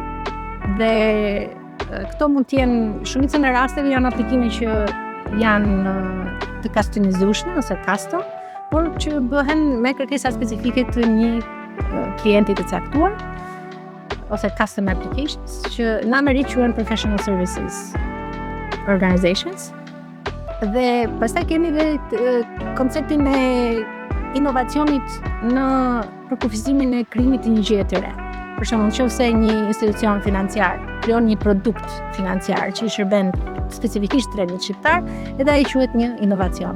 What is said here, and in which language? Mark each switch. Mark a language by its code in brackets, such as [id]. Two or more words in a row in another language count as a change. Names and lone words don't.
[sq] Dhe këto mund të jenë, shumicën e rasteve janë aplikime që janë të customizueshme ose custom, por që bëhen me kërkesa specifike të një klienti të caktuar, ose [en] custom applications, [sq] që në Amerikë quhen [en] professional services organizations. [sq] Dhe pastaj kemi edhe konceptin e inovacionit në përkufizimin e krijimit të një gjëje të re. Për shembull, nëse një institucion financiar krijon një produkt financiar që i shërben specifikisht trendit shqiptar, edhe ai quhet një inovacion.